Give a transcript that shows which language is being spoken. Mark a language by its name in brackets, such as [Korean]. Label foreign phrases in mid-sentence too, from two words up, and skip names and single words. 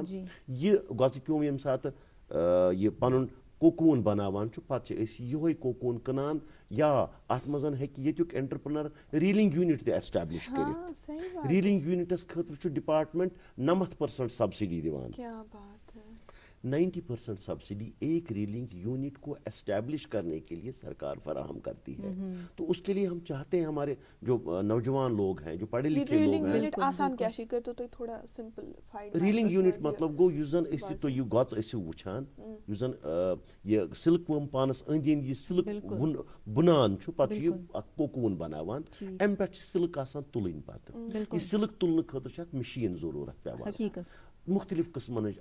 [Kashmiri] یہِ گۄژٕ کیوٚم ییٚمہِ ساتہٕ یہِ پنُن کوکوٗن بناوان چھُ پتہٕ چھِ أسۍ یِہوے کوکوٗن کٕنان یا اتھ منٛز ہیٚکہِ ییٚتیُک [English] entrepreneur reeling unit [Kashmiri] تہِ ایسٹیبلش کٔرِتھ. [English] reeling units [Kashmiri] خٲطرٕ چھُ ڈپارٹمنٹ 90% سبسڈی دِوان. [Urdu] 90% سبسڈی ایک [English] reeling unit [Urdu] کو اسٹیبلش کرنے کے لیے سرکار فراہم کرتی ہے. تو اس کے لیے ہم چاہتے ہیں ہمارے جو نوجوان لوگ ہیں جو پڑھے لکھے لوگ ہیں. [English] reeling unit [Kashmiri] مطلب گو یُس زن أسۍ تُہۍ یہِ گۄژٕ ٲسِو وٕچھان یُس زن یہِ [English] silk worm [Kashmiri] پانس أنٛدۍ أنٛدۍ یہِ سلک بُنان چھُ پتہٕ چھُ یہِ اکھ کوکوٗن بناوان امہِ پٮ۪ٹھ چھِ سلک آسان تُلٕنۍ پتہٕ. یہِ سلک تُلنہٕ خٲطرٕ چھِ اکھ مشیٖن ضروٗرت پیٚوان مختلف قٕسمن ہٕنٛز.